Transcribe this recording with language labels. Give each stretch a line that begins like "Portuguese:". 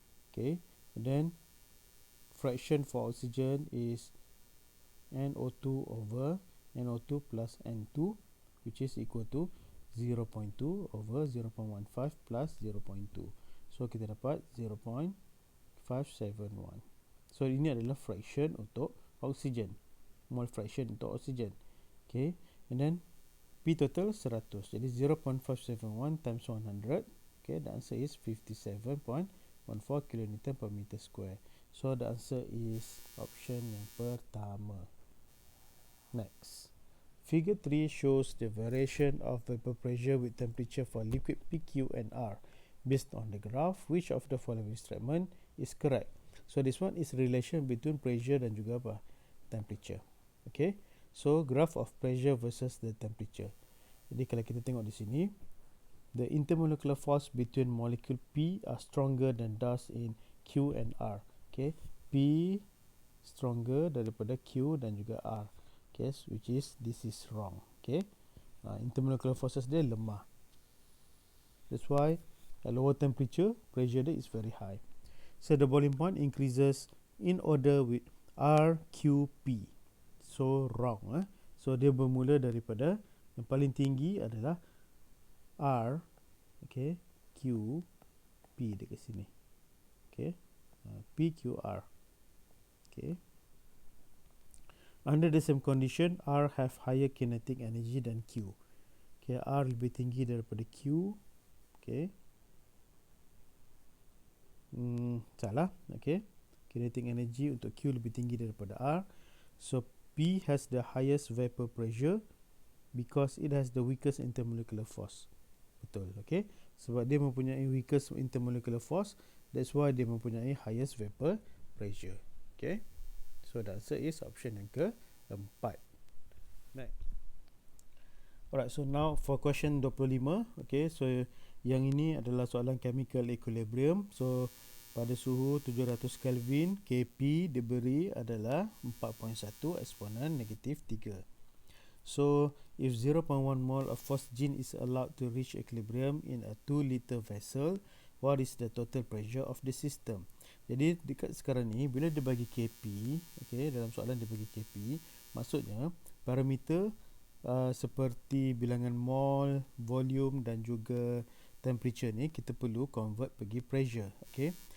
English: Okay, and then fraction for oxygen is NO2 over NO2 plus N2, which is equal to 0.2 over 0.15 plus 0.2.
Malay: So kita dapat 0.571. So ini adalah fraction untuk oxygen, mole fraction untuk oxygen.
English: Okay, and then P total 100. Jadi 0.571 times 100. Okay, the answer is 57.14 kN per meter square. So the answer is option
Malay: yang pertama.
English: Next. Figure 3 shows the variation of vapor pressure with temperature for liquid PQ and R. Based on the graph, which of the following statement is correct? So this one is relation between pressure
Malay: dan juga apa?
English: Temperature. Okay. So graph of pressure versus the temperature.
Malay: Jadi kalau kita tengok di sini,
English: the intermolecular force between molecule P are stronger than those in Q and R.
Malay: Okay, P stronger daripada Q dan juga R.
English: Okay, which is this is wrong. Okay, intermolecular forces
Malay: dia lemah.
English: That's why at lower temperature, pressure dia is very high. So the boiling point increases in order with R, Q, P. So wrong.
Malay: So dia bermula daripada yang paling tinggi adalah R, okay, Q, P dekat sini. Okay, P, Q, R. Okay.
English: Under the same condition, R have higher kinetic energy than Q.
Malay: Okay, R lebih tinggi daripada Q. Okay. Salah. Okay. Kinetic energy untuk Q lebih tinggi daripada R.
English: So P has the highest vapor pressure because it has the weakest intermolecular force. Betul, okay?
Malay: Sebab dia mempunyai
English: weakest intermolecular force, that's why
Malay: dia mempunyai
English: highest vapor pressure. Okay? So the answer is option
Malay: yang keempat.
English: Next. Alright, so now for question 25.
Malay: Okay, so yang ini adalah soalan chemical equilibrium. So pada suhu 700 Kelvin, Kp diberi adalah 4.1 eksponen negatif 3.
English: So, if 0.1 mole of phosgene is allowed to reach equilibrium in a 2-liter vessel, what is the total pressure of the system?
Malay: Jadi, dekat sekarang ni, bila dia bagi Kp, okay, dalam soalan dia bagi Kp, maksudnya, parameter seperti bilangan mole, volume dan juga temperature ni, kita perlu convert pergi pressure, okay.